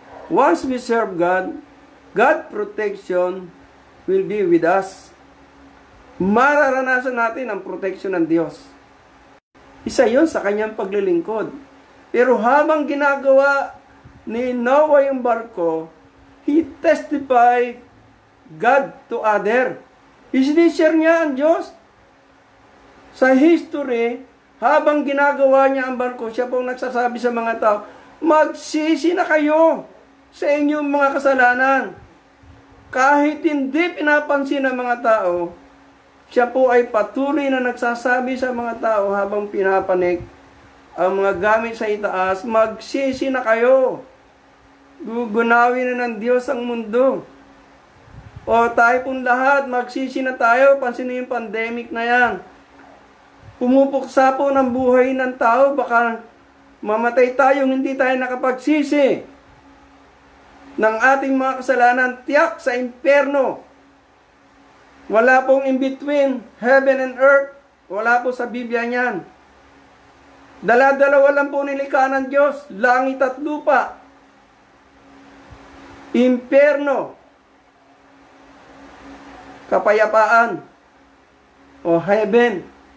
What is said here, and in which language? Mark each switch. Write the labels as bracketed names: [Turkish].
[English] Once we serve God, God protection will be with us. [Filipino] Mararanasan natin ang protection ng Diyos. Isa yon sa kanyang paglilingkod. Pero habang ginagawa ni Noah yung barko, [English] he testified God to other. [Filipino] Isinishare niya ang Diyos. Sa history, habang ginagawa niya ang barko, siya pong nagsasabi sa mga tao, magsisi na kayo sa inyong mga kasalanan. Kahit hindi pinapansin ng mga tao, siya po ay patuloy na nagsasabi sa mga tao habang pinapanik ang mga gamit sa itaas, magsisi na kayo. Gugunawin na ng Diyos ang mundo. O tayo pong lahat, magsisi na tayo. Pansinin yung pandemic na yan. Pumupuksa po ng buhay ng tao, baka mamatay tayong hindi tayo nakapagsisi ng ating mga kasalanan, tiyak sa impyerno. Wala pong [English] in between heaven and earth. [Filipino] Wala po sa Biblia niyan. Dala-dalawa lang po nilikha ng Diyos, langit at lupa. Impyerno, kapayapaan, o heaven.